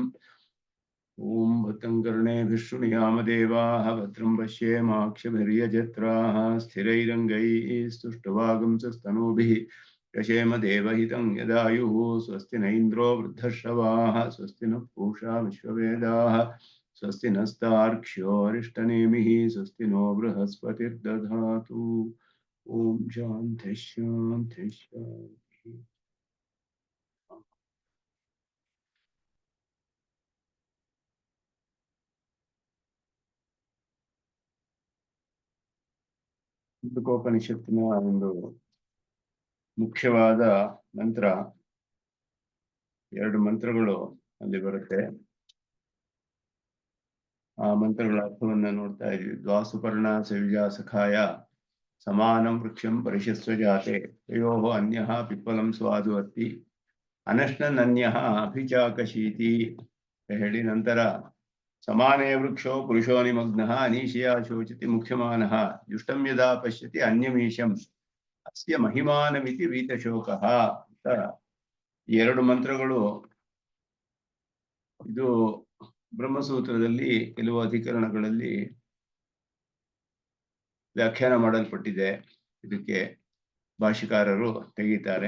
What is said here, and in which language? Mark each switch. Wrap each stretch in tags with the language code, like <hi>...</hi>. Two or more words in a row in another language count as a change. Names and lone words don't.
<sa>ॐ भद्रं कर्णेभिः शृणुयामदेवाः भद्रं पश्येमाक्षभिर्यजत्राः स्थिरैरङ्गैः स्तुष्टवागुंसस्तनूभिः यशेम देवहितं यदायुः. स्वस्ति न इन्द्रो वृद्धश्रवाः स्वस्ति नः पूषा विश्ववेदाः स्वस्ति नस्तार्क्ष्यो अरिष्टनेमिः स्वस्ति नो बृहस्पतिर्दधातु. ॐ शान्तिः शान्तिः शान्तिः.</sa> <kn>ಮುಂಡಕೋಪನಿಷತ್ತಿನ ಒಂದು ಮುಖ್ಯವಾದ ಮಂತ್ರ, ಎರಡು ಮಂತ್ರಗಳು ಅಲ್ಲಿ ಬರುತ್ತೆ. ಆ ಮಂತ್ರಗಳ ಅರ್ಥವನ್ನ ನೋಡ್ತಾ ಇದ್ವಿ.</kn> <sa>ದ್ವಾಸುಪರ್ಣ ಸವಿಜಾ ಸಖಾಯ ಸಮಾನಂ ವೃಕ್ಷಂ ಪರಿಶಸ್ವ ಜಾತೆ ತಯೋಃ ಅನ್ಯಃ ಪಿಪ್ಪಲಂ ಸ್ವಾದು ಅತ್ತಿ ಅನಶ್ನನ್ಯಃ ಅಭಿಚಾಕಶೀತಿ ಹೇಳಿ, ನಂತರ ಸಮಾನೇ ವೃಕ್ಷೋ ಪುರುಷೋ ನಿಮಗ್ನಃ ಅನೀಶಿಯಾ ಶೋಚತಿ ಮುಖ್ಯಮಾನಃ ದುಷ್ಟಂ ಯದಾ ಪಶ್ಯತಿ ಅನ್ಯಮೀಶಂ ಅಸ್ಯ ಮಹಿಮಾನಮಿತಿ ವೀತಶೋಕಃ</sa> <kn>ಅಂತ ಎರಡು ಮಂತ್ರಗಳು. ಇದು ಬ್ರಹ್ಮಸೂತ್ರದಲ್ಲಿ ಕೆಲವು ಅಧಿಕರಣಗಳಲ್ಲಿ ವ್ಯಾಖ್ಯಾನ ಮಾಡಲ್ಪಟ್ಟಿದೆ. ಇದಕ್ಕೆ ಭಾಷ್ಯಕಾರರು ತೆಗೀತಾರೆ.</kn>